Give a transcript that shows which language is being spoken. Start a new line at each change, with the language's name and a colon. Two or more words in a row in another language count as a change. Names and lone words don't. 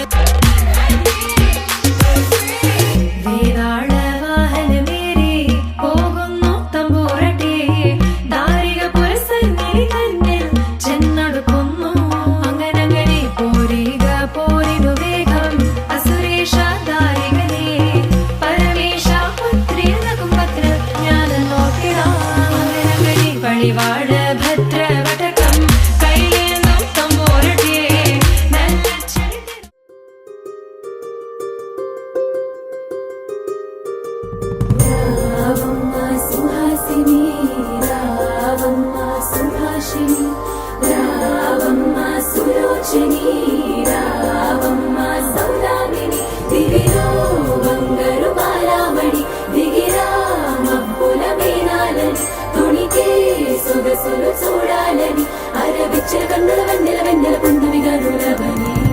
Malayalam: വേതാള വാഹനമേറി പോകുന്നു തമ്പൂരട്ടി ദാരിക പുരസന്നിധി തന്നിൽ ചെന്നടുക്കുന്നു അങ്ങനെ പോരിക പോരിനു വേഗം അസുരേഷ ദാരികനെ പരമേശ പുത്രിയനകും പത്ര ഞാൻ നോക്കിടാം അങ്ങനെ പടിവാള ഭദ്രവടകം കൈലേന്തും തമ്പൂരട്ടി നല്ല ചെടി
Telugu: రావమ్మ సుహాసిని రావమ్మ సుభాషిణి రావమ్మ సులోచని రావమ్మ సౌదామిని దివిలో బంగారు బాలామణి దిగిరా మబ్బుల మేనాలని తొణికే సొగసులు చూడాలని అరవిచ్చల కన్నుల వెన్నెల వెన్నెల పున్నమిగా నులవని